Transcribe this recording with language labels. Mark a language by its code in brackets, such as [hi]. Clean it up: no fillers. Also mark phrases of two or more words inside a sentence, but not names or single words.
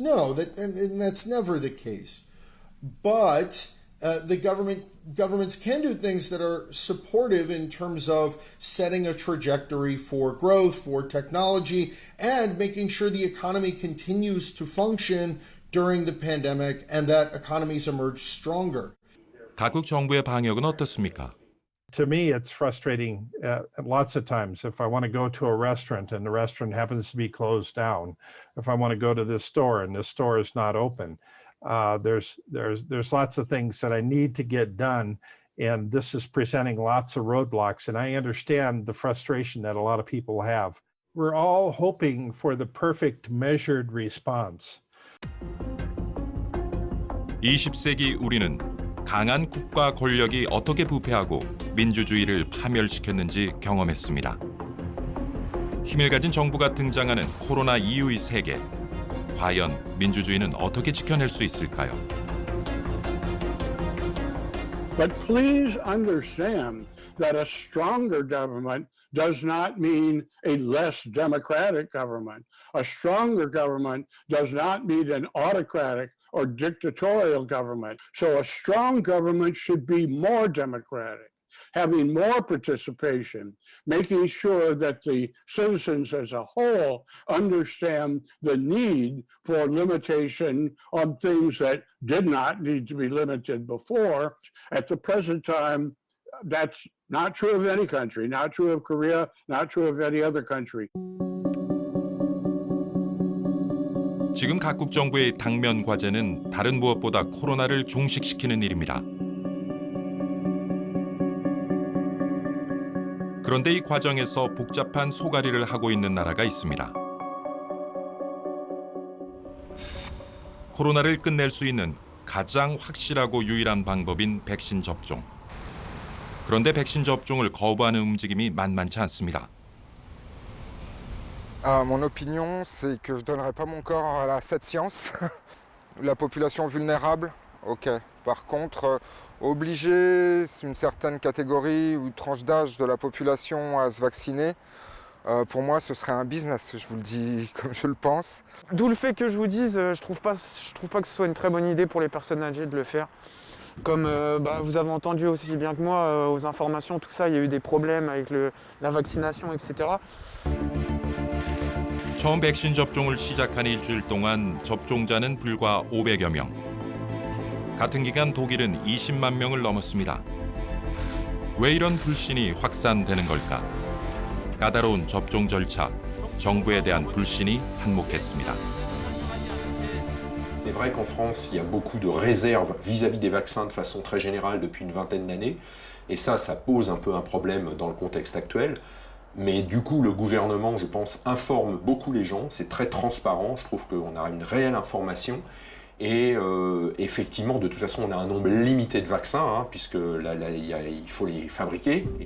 [en] No, and that's never the case. But the governments can do things that are supportive in terms of setting a trajectory for growth, for technology, and making sure the economy continues to function during the pandemic and that economies emerge stronger. [ko] 각국 정부의 방역은 어떻습니까? [en] To me, it's frustrating lots of times. If I want to go to a restaurant and the restaurant happens to be closed down, if I want to go to this store and this store is not open, there's lots of things that I need to get done, and this is presenting lots of roadblocks. And I understand the frustration that a lot of people have. We're all hoping for the perfect measured response. [ko] 20세기 우리는 강한 국가 권력이 어떻게 부패하고 민주주의를 파멸시켰는지 경험했습니다. 힘을 가진 정부가 등장하는 코로나 이후의 세계. 과연 민주주의는 어떻게 지켜낼 수 있을까요? [en] But please understand that a stronger government does not mean a less democratic government. A stronger government does not mean an autocratic or dictatorial government. So a strong government should be more democratic, having more participation, making sure that the citizens as a whole understand the need for limitation on things that did not need to be limited before. At the present time, that's not true of any country, not true of Korea, not true of any other country. [ko] 지금 각국 정부의 당면 과제는 다른 무엇보다 코로나를 종식시키는 일입니다. 그런데 이 과정에서 복잡한 소가리를 하고 있는 나라가 있습니다. 코로나를 끝낼 수 있는 가장 확실하고 유일한 방법인 백신 접종. 그런데 백신 접종을 거부하는 움직임이 만만치 않습니다. [fr] Mon opinion, c'est que je ne donnerai pas mon corps à cette science. La population vulnérable, ok. Par contre, obliger une certaine catégorie ou tranche d'âge de la population à se vacciner, pour moi, ce serait un business, je vous le dis comme je le pense. D'où le fait que je vous dise, je trouve pas que ce soit une très bonne idée pour les personnes âgées de le faire. Comme vous avez entendu aussi bien que moi aux informations, tout ça, il y a eu des problèmes avec la vaccination, etc. [ko] 처음 백신 접종을 시작한 일주일 동안 접종자는 불과 500여 명. 같은 기간 독일은 20만 명을 넘었습니다. 왜 이런 불신이 확산되는 걸까? 까다로운 접종 절차, 정부에 대한 불신이 한몫했습니다. [fr] C'est vrai qu'en France, il y a beaucoup de réserves vis-à-vis des vaccins de façon très générale depuis une vingtaine d'années. Et ça pose un peu un problème dans le contexte actuel. Mais du coup, le gouvernement, je pense, informe beaucoup les gens. C'est très transparent. Je trouve qu'on a une réelle information. Et effectivement, de toute façon, on a un nombre limité de vaccins, puisque il faut les fabriquer.